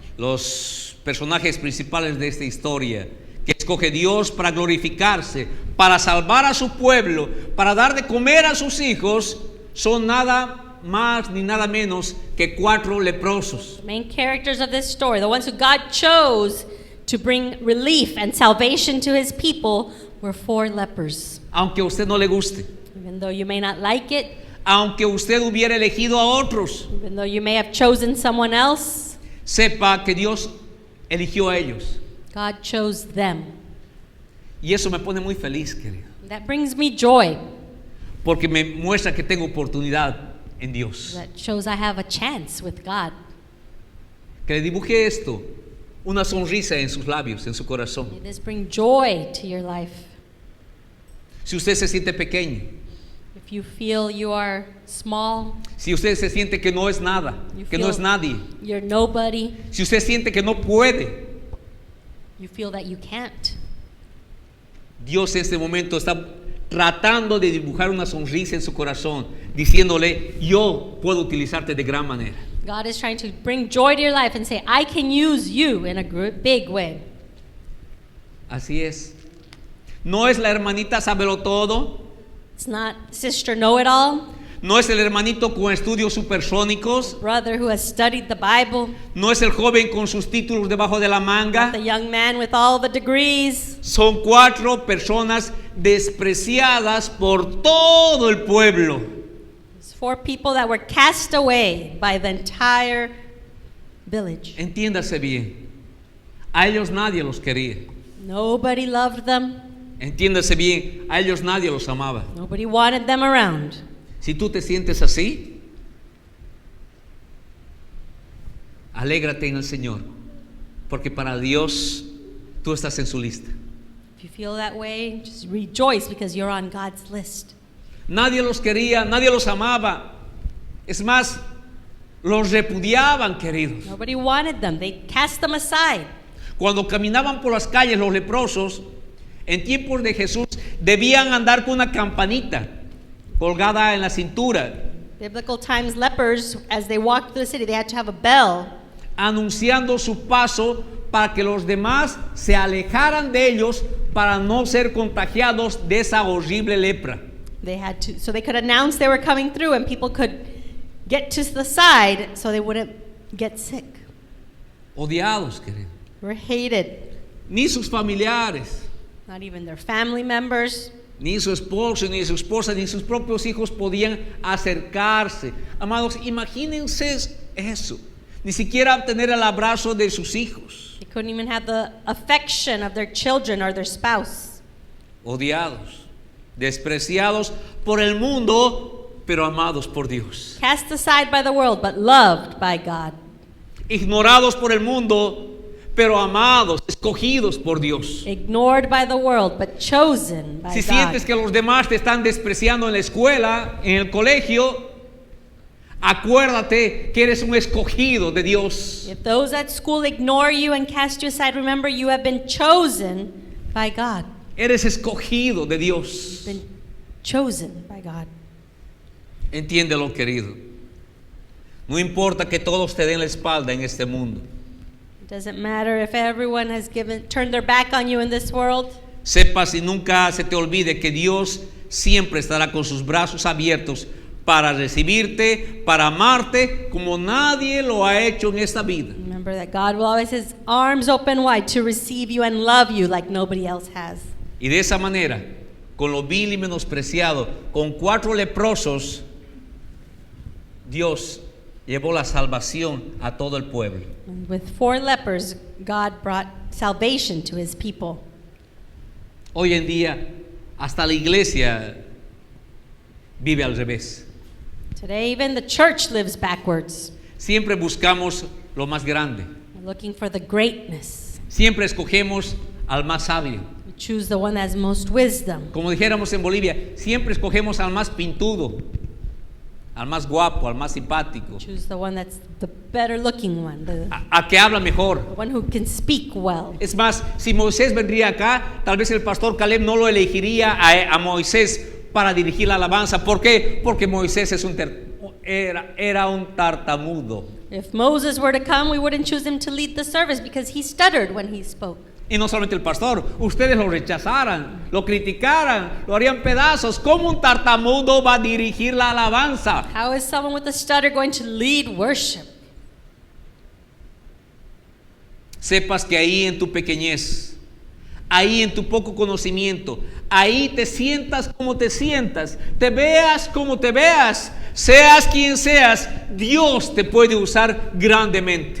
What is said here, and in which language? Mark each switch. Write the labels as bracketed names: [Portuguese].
[Spanish] Los personajes principales de esta historia que escoge Dios para glorificarse, para salvar a su pueblo, para dar de comer a sus hijos, son nada más ni nada menos que 4 leprosos. [English] The main characters of this story, the ones who God chose to bring relief and salvation to his people, were 4 lepers. [Spanish] Aunque a usted no le guste, [English] Even though you may not like it, [Spanish] aunque usted hubiera elegido a otros, [English] even though you may have chosen someone else, [Spanish] sepa que Dios eligió a ellos. [English] God chose them. [Spanish] Y eso me pone muy feliz, querido, [English] That brings me joy. [Spanish] porque me muestra que tengo oportunidad en Dios. [English] That shows I have a chance with God. [Spanish] Que le dibuje esto, una sonrisa en sus labios, en su corazón. [English] May this bring joy to your life. [Spanish] Si usted se siente pequeño, [English] If you feel you are small, [Spanish] si usted se siente que no es nada, [English] You [Spanish] que no [English] feel- [Spanish] es nadie, [English] you're nobody, [Spanish] si usted siente que no puede, [English] you feel that you can't. [Spanish] Dios en este momento está tratando de dibujar una sonrisa en su corazón, diciéndole, yo puedo utilizarte de gran manera. [English] God is trying to bring joy to your life and say, I can use you in a big way. [Spanish] Así es. No es la hermanita sábelo todo, [English] It's not sister know-it-all, [Spanish] no es el hermanito con estudios supersónicos, [English] brother who has studied the Bible, [Spanish] no es el joven con sus títulos debajo de la manga. [English] the young man with all the degrees. [Spanish] Son 4 personas despreciadas por todo el pueblo. [English] It's 4 people that were cast away by the entire village. [Spanish] Entiéndase bien, a ellos nadie los quería. [English] Nobody loved them. [Spanish] Entiéndase bien, a ellos nadie los amaba. [English] Nobody wanted them around. [Spanish] Si tú te sientes así, alégrate en el Señor, porque para Dios tú estás en su lista. [English] If you feel that way, just rejoice because you're on God's list. [Spanish] Nadie los quería, nadie los amaba. Es más, los repudiaban, queridos. [English] Nobody wanted them. They cast them aside. [Spanish] Cuando caminaban por las calles los leprosos, en tiempos de Jesús, debían andar con una campanita colgada en la cintura, [English] Biblical times, lepers, as they walked through the city, they had to have a bell [Spanish] anunciando su paso para que los demás se alejaran de ellos para no ser contagiados de esa horrible lepra. [English] They had to, so they could announce they were coming through and people could get to the side so they wouldn't get sick. [Spanish] Odiados, querido. [English] They were hated. [Spanish] Ni sus familiares, [English] Not even their family members, [Spanish] ni su esposo, ni su esposa, ni sus propios hijos podían acercarse. Amados, imagínense eso. Ni siquiera tener el abrazo de sus hijos. [English] they couldn't even have the affection of their children or their spouse. [Spanish] Odiados, despreciados por el mundo, pero amados por Dios. [English] Cast aside by the world, but loved by God. [Spanish] Ignorados por el mundo, pero amados, escogidos por Dios. [English] Ignored by the world, but chosen by [Spanish] Si [English] God. [Spanish] sientes que los demás te están despreciando en la escuela, en el colegio, acuérdate que eres un escogido de Dios. [English] If those at school ignore you and cast you aside, remember you have been chosen by God. [Spanish] Eres escogido de Dios. [English] Been chosen by God. [Spanish] Entiéndelo, querido. No importa que todos te den la espalda en este mundo. [English] It doesn't matter if everyone has turned their back on you in this world. [Spanish] Sepas y nunca se te olvide que Dios siempre estará con sus brazos abiertos para recibirte, para amarte como nadie lo ha hecho en esta vida. [English] Remember that God will always have his arms open wide to receive you and love you like nobody else has. [Spanish] Y de esa manera, con lo vil y menospreciado, con 4 leprosos, Dios llevó la salvación a todo el pueblo. [English] And with 4 lepers, God brought salvation to his people. [Spanish] Hoy en día, hasta la iglesia vive al revés. [English] Today, even the church lives backwards. [Spanish] Siempre buscamos lo más grande. [English] We're looking for the greatness. [Spanish] Siempre escogemos al más sabio. [English] We choose the one that has most wisdom. [Spanish] Como dijéramos en Bolivia, siempre escogemos al más pintudo, al más guapo, al más simpático, [English] Choose the one that's the better looking one, the [Spanish] a que habla mejor. [English] one who can speak well. [Spanish] Es más, si Moisés vendría acá, tal vez el pastor Caleb no lo elegiría a Moisés para dirigir la alabanza. ¿Por qué? Porque Moisés era un tartamudo. [English] If Moses were to come, we wouldn't choose him to lead the service because he stuttered when he spoke. [Spanish] Y no solamente el pastor, ustedes lo rechazaran, lo criticaran, lo harían pedazos. ¿Cómo un tartamudo va a dirigir la alabanza? [English] How is someone with a stutter going to lead worship? [Spanish] Sepas que ahí en tu pequeñez, ahí en tu poco conocimiento, ahí te sientas como te sientas, te veas como te veas, seas quien seas, Dios te puede usar grandemente.